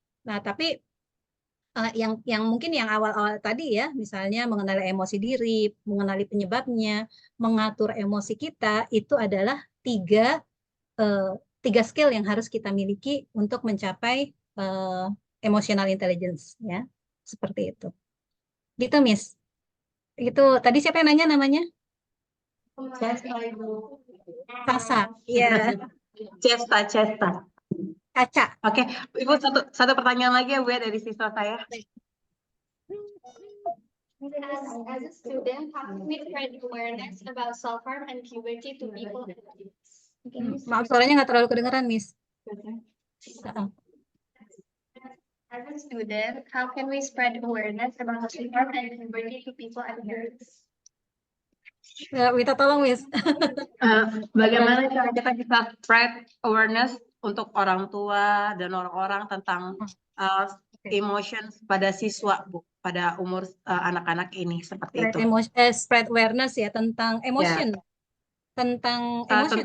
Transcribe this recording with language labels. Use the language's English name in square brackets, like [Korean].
[Indonesian] Nah, tapi yang mungkin yang awal-awal tadi ya, misalnya mengenali emosi diri, mengenali penyebabnya, mengatur emosi kita, itu adalah tiga eh, tiga skill yang harus kita miliki untuk mencapai emotional intelligence ya, seperti itu. Gitu, Miss. Itu tadi siapa yang nanya namanya? Cesta, Ibu. Sasa. Iya, Cesta. Caca. Oke, Ibu satu pertanyaan lagi ya Bu ya dari siswa saya. [English] As a student, how can we spread awareness about self-harm and puberty to people and youth? [Indonesian] Maaf suaranya nggak terlalu kedengeran, Miss. [English] As a student, how can we spread awareness about self-harm and puberty to people and youth? [Indonesian] Minta tolong, Miss. Bagaimana cara kita bisa spread awareness untuk orang tua dan orang-orang tentang emotions pada siswa, Bu, pada umur anak-anak ini seperti itu. Spread awareness ya tentang emotion. Tentang emotion.